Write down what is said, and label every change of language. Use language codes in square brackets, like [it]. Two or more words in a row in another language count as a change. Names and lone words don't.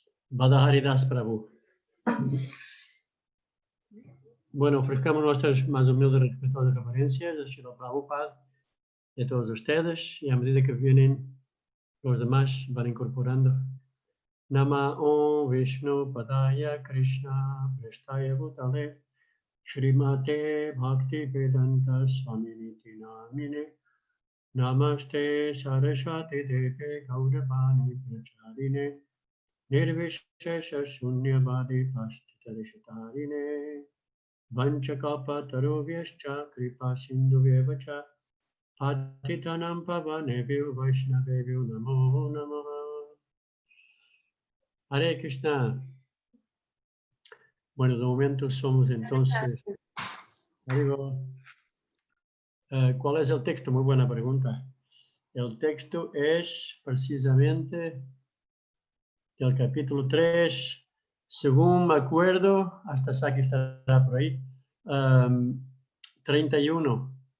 [es] Vada Haridas Prabhu. Bueno, ofrezcamos nuestras más humildes y respetuosas reverencias a Srila Prabhupada y a todos ustedes, y a medida que vienen los demás van incorporando. [sa] नम ॐ विष्णु पादाय कृष्ण प्रेष्ठाय भूतले श्रीमते भक्ति वेदान्त स्वामिन्निति नामिने नमस्ते सरस्वती देवे गौरवाणी प्रचारिणे निर्विशेष शून्यवादि पाश्चात्यदेशतारिणे वाञ्छाकल्प तरुभ्यश्च कृपा सिन्धुभ्य एव च पतितानां पावनेभ्यो वैष्णवेभ्यो नमो नमः. [es] Hare Krishna. Bueno, de momento somos entonces... ¿Cuál es el texto? Muy buena pregunta. El texto es precisamente del capítulo 3, según me acuerdo, hasta Saki estará por ahí, 31.